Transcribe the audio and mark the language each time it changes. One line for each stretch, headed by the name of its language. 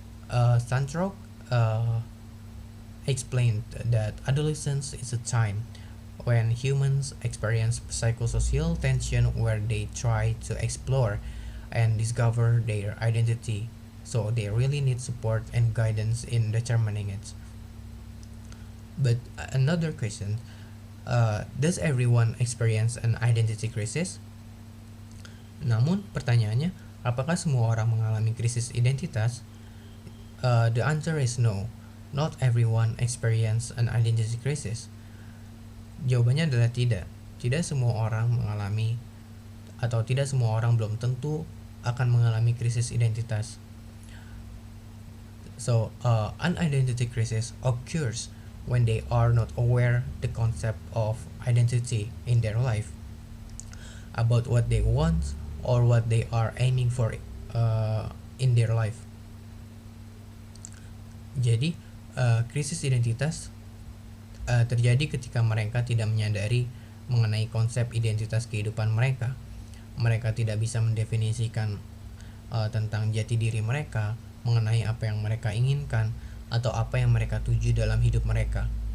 English: Santrok explained that adolescence is a time when humans experience psychosocial tension where they try to explore and discover their identity, so they really need support and guidance in determining it. But another question, does everyone experience an identity crisis?
Indonesian: Namun pertanyaannya, apakah semua orang mengalami krisis identitas?
English: The answer is no. Not everyone experience an identity crisis.
Indonesian: Jawabannya adalah tidak. Tidak semua orang mengalami, atau tidak semua orang belum tentu akan mengalami krisis identitas.
English: So, an identity crisis occurs when they are not aware the concept of identity in their life, about what they want or what they are aiming for in their life.
Indonesian: Jadi, krisis identitas terjadi ketika mereka tidak menyadari mengenai konsep identitas kehidupan mereka. Mereka tidak bisa mendefinisikan tentang jati diri mereka, mengenai apa yang mereka inginkan atau apa yang mereka tuju dalam hidup mereka.